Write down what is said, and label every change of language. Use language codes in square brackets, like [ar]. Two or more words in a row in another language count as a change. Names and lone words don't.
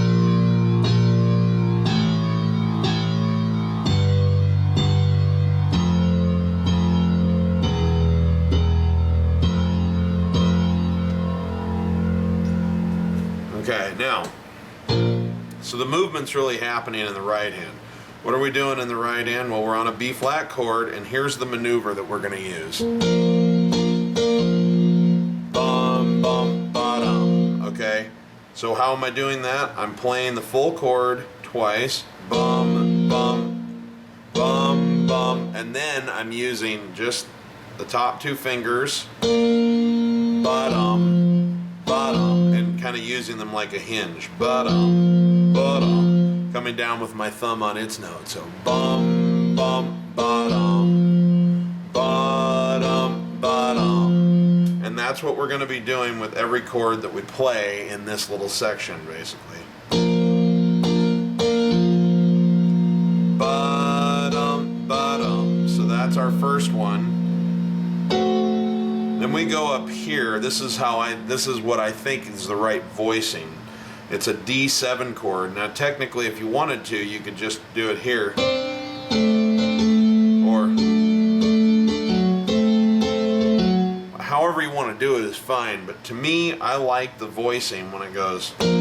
[en] Okay, now, so the movement's really happening in the right hand. What are we doing in the right hand? Well, we're on a B flat chord, and here's the maneuver that we're going to use. Bum, bum, ba-dum. Okay? So how am I doing that? I'm playing the full chord twice. Bum, bum, bum, bum. And then I'm using just the top two fingers. Ba-dum, ba-dum. And kind of using them like a hinge. Ba-dum, ba-dum. Coming down with my thumb on its note. So bum, bum, ba-dum, ba-dum, ba-dum. And that's what we're going to be doing with every chord that we play in this little section, basically. Ba-dum, ba-dum. So that's our first one. Then we go up here. This is what I think is the right voicing. It's a D7 chord. Now technically if you wanted to, you could just do it here. Or however you want to do it is fine, but to me, I like the voicing when it goes.